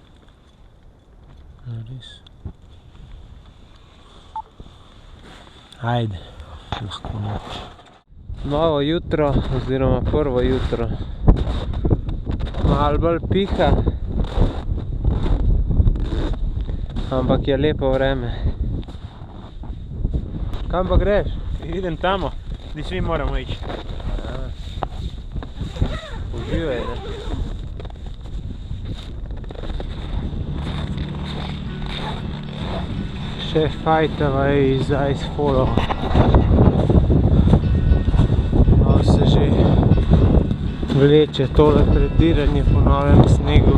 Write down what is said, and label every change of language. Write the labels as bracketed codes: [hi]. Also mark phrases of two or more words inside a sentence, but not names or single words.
[sl] Res. Ajde, lahko noč. Novo jutro, oziroma prvo jutro. Malo bolj piha. Ampak je lepo vreme. Kam pa greš? [hr] Idem tamo, gdje svi moramo ići. [sl] Uživaj, ne? Še fajtava je iz Icefallov. Malo se že vleče tole prediranje po novem snegu.